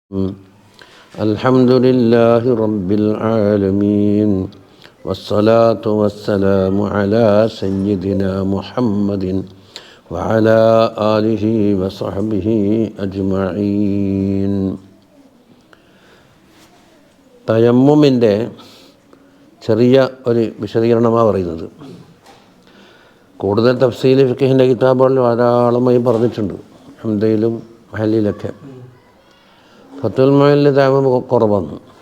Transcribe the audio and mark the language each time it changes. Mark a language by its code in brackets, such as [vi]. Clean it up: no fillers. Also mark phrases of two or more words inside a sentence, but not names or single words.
[ar] الحمد لله رب العالمين والصلاة والسلام على سيدنا محمد وعلى آله وصحبه أجمعين. [ml] തയമ്മുമിൻ്റെ ചെറിയ ഒരു വിശദീകരണമാണ് പറയുന്നത്. കൂടുതൽ തഫ്സീൽ ഫിഖ്ഹിൻ്റെ കിതാബുകളിൽ ധാരാളമായി പറഞ്ഞിട്ടുണ്ട്, ഹംദയിലും മഹല്ലിലൊക്കെ. ഫത്തുൽ മുഈനിൽ തയമ്മും കുറവാണ്.